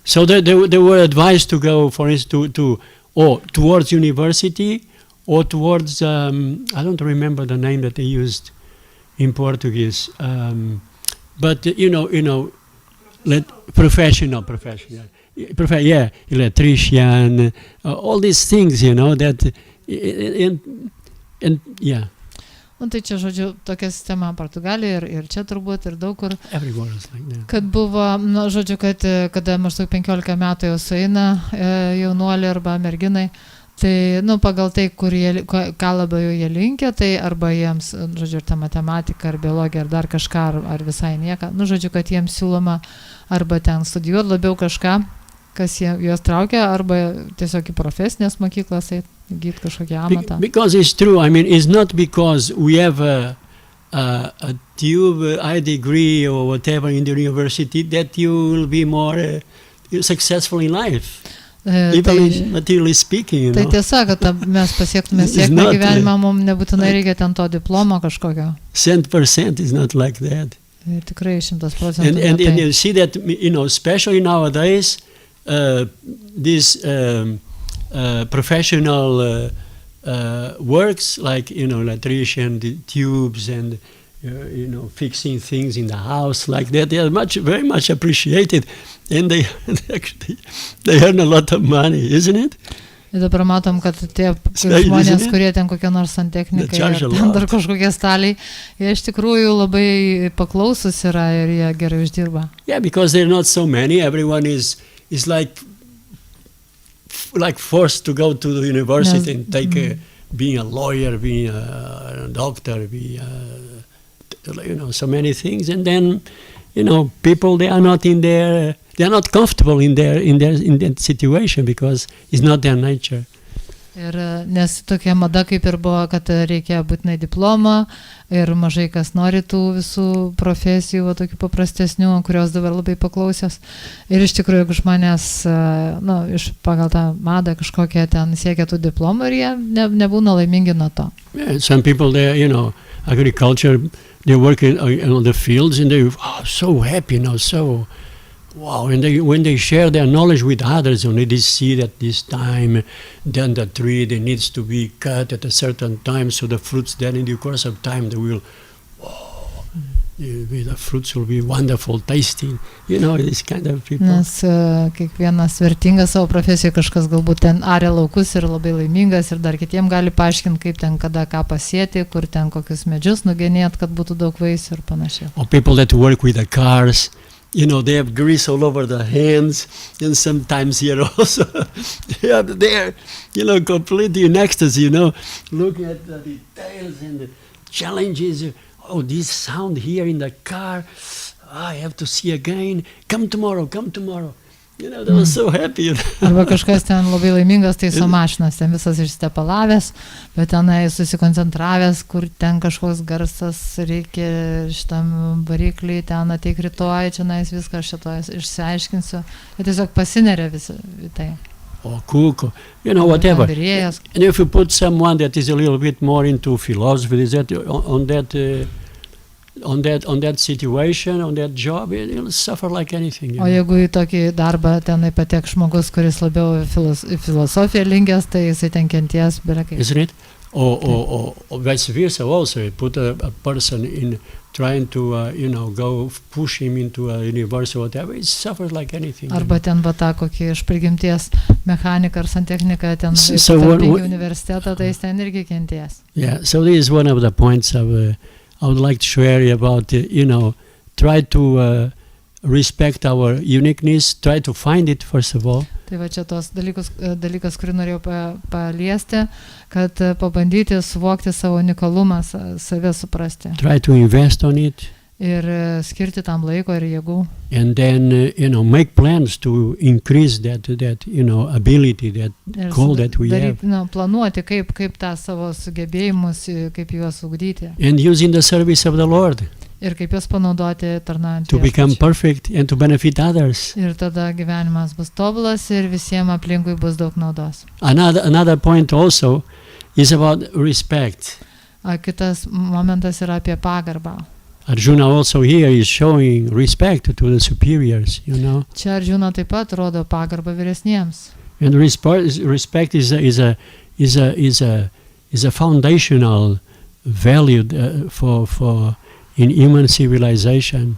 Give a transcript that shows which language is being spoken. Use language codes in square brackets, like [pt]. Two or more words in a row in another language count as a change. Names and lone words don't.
[en] So they were advised to go, for instance, towards university or towards, I don't remember the name that they used in Portuguese, but professional, electrician, all these things, that, and yeah. [lt] Tai čia, žodžiu, tokia sistema Portugalijoje ir čia turbūt ir daug kur, [en] Everywhere is like that. [lt] Kad buvo, žodžiu, kad kada maždaug 15 metų jau sueina jaunuoliai arba merginai, tai, pagal tai, ką labiau jie linkia, tai arba jiems, žodžiu, ir ta matematika, ar biologija, ar dar kažką, ar visai nieką, žodžiu, kad jiems siūloma arba ten studijuoti labiau kažką, kas juos traukia, arba tiesiog į profesinės mokyklas įgyti kažkokį amatą. [en] Because it's true, I mean, it's not because we have a high degree or whatever in the university that you will be more successful in life. Even materially speaking, [lt] Tai tiesa, kad mes pasiektume sėkmę gyvenimą, mums nebūtinai reikia ten to diplomo kažkokio. [en] 100% is not like that. [lt] Tikrai 100%. [en] And you see that, especially nowadays, these professional works like electrician, the tubes, and fixing things in the house like that, they are very much appreciated, and they earn a lot of money, isn't it? [lt] Ir dabar matom, kad tie žmonės, kurie ten kokie nors santechnikai ar ten dar kažkokie staliai, jie iš tikrųjų labai paklausus yra ir jie gerai uždirba. [en] Yeah, because there are not so many. Everyone is like forced to go to the university and take being a lawyer, being a doctor, so many things, and then people, they are not in their, they are not comfortable in that situation because it's not their nature. [lt] Ir nes tokia mada kaip ir buvo, kad reikia būtinai diplomą ir mažai kas nori tų visų profesijų, tokių paprastesnių, kurios dabar labai paklausios. Ir iš tikrųjų, jeigu žmonės, pagal tą madą kažkokią ten siekia tų diplomų ir jie nebūna laimingi nuo to. [en] Yeah, some people, they, agriculture, they work in the fields and they're so happy, so wow, and when they share their knowledge with others, only they see that this time, then the tree, it needs to be cut at a certain time, so the fruits then in the course of time, they will, the fruits will be wonderful, tasty, this kind of people. [lt] Nes kiekvienas vertingas savo profesijoje, kažkas galbūt ten aria laukus ir labai laimingas ir dar kitiem gali paaiškinti, kaip ten kada ką pasėti, kur ten kokius medžius nugenėti, kad būtų daug vaisių ir panašiai. [en] Or people that work with the cars, they have grease all over the hands, and sometimes here also, they're, completely in ecstasy, looking at the details and the challenges. Oh, this sound here in the car, I have to see again. Come tomorrow. They were so happy. [lt] Arba kažkas ten labai laimingas, tai su mašinas, ten visas išstepalavęs, bet tenai susikoncentravęs, kur ten kažkoks garsas reikia šitam variklį, ten ateik rytoj, čia viską šito išsiaiškinsiu. Ir tiesiog pasineria visi tai. [en] Or cook, whatever. And if you put someone that is a little bit more into philosophy, is that on that situation, on that job, it'll suffer like anything. [lt] O jeigu į tokį darbą tenai patek žmogus, kuris labiau filosofiją linkęs, tai jisai ten kenties berekai. [en] Isn't it? Or vice versa also, put a person in trying to, go push him into a university or whatever, it suffers like anything. [lt] Arba ten tą kokį iš prigimties mechaniką ar santechniką ten į universitetą, tai jis ten irgi kenties. [en] Yeah, so this is one of the points I would like to share about, try to respect our uniqueness, try to find it first of all. [lt] Tai va čia tos dalykas, kurį norėjau paliesti, kad pabandyti suvokti savo unikalumą, save suprasti. [en] Try to invest on it. [lt] Ir skirti tam laiko ir jėgų. [en] And then, make plans to increase that ability, that goal that we have. [lt] Planuoti, kaip tą savo sugebėjimus, kaip juos ugdyti. [en] And use in the service of the Lord. [lt] Ir kaip juos panaudoti tarnaujant. [en] To become perfect and to benefit others. [lt] Ir tada gyvenimas bus tobulas ir visiems aplinkui bus daug naudos. [en] Another point also is about respect. [lt] Kitas momentas yra apie pagarbą. [en] Arjuna also here is showing respect to the superiors, you know. [lt] Čia Arjuna taip pat rodo pagarbą vyresniems. [en] And respect is a foundational value for in human civilization.